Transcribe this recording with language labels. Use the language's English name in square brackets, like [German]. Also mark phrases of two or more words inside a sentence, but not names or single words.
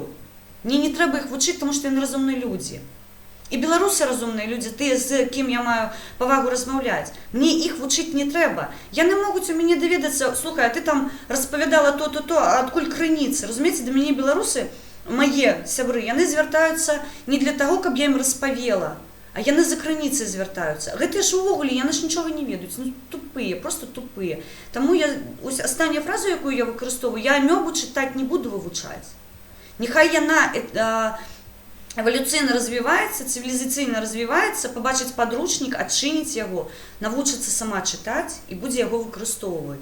[Ukrainian] Мені не треба їх вчити, тому що вони розумні люди. І білоруси розумні люди, ті, з ким я маю повагу розмовляти. Мені їх вчити не треба. Я не можу у мене довідатися, слухай, а ти там розповідала то, а откуль криниці. Розумієте, до мене білоруси, мої сябри, вони звертаються не для того, щоб я їм розповіла, а [Belarusian] яны за граніцай звертаюцца. Гэтыя ж увогуле, яны ж нічога не ведаюць. Ну, тупыя, просто тупыя. Таму я, ось астання фраза, якую я выкарыстоўваю, я амёбу чытаць не буду вывучаць. Нехай яна эвалюцыйна развіваецца, цывілізацыйна развіваецца, пабачыць падручнік, адчыніць яго, навучыцца сама чытаць і будзе яго выкарыстоўваць.